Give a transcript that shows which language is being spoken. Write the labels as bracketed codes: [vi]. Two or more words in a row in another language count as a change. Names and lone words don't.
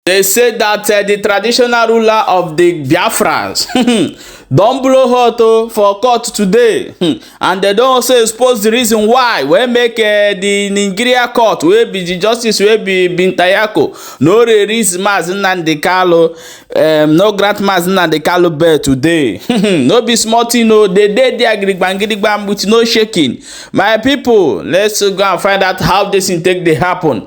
[pcm] They say that the traditional ruler of the Biafrans don't blow hot for court today, and they don't also expose the reason why we make the Nigeria court wey be the justice wey be Binta Nyako no release Nnamdi Kanu, no grant Nnamdi Kanu bail today. No be small thing o, they dey there gidigbam with no shaking. My people, let's go and find out how this thing take dey happen.